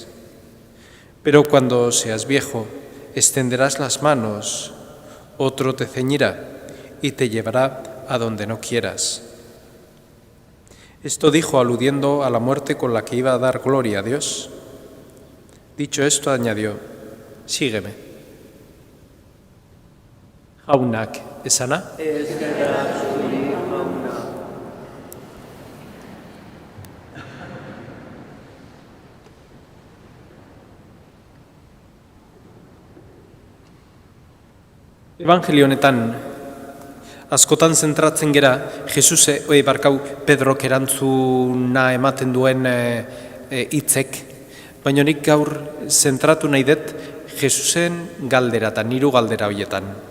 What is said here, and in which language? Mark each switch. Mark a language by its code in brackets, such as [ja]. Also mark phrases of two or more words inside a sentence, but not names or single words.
[es] Pero cuando seas viejo, extenderás las manos, otro te ceñirá y te llevará a donde no quieras. Esto dijo aludiendo a la muerte con la que iba a dar gloria a Dios. Dicho esto, añadió: sígueme. [eu] Jaunak esana. Evangelio honetan askotan zentratzen gera Pedrok erantzuna ematen duen hitzek, baina nik gaur zentratu nahi dut Jesusen galderatan, 3 galdera horietan.